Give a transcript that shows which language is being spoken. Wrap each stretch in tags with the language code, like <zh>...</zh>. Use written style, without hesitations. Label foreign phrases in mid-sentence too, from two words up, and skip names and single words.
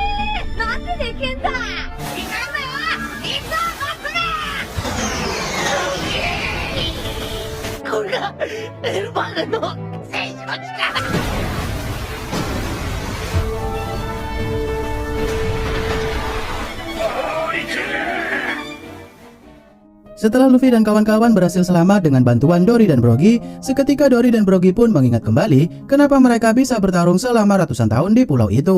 <ja>なんでできんだ。いかんのよ。いつはこれがエルバーグの戦士の力。</ja> <id>Setelah Luffy dan kawan-kawan berhasil selamat dengan bantuan Dory dan Brogy, seketika Dory dan Brogy pun mengingat kembali kenapa mereka bisa bertarung selama ratusan tahun di pulau itu.</id>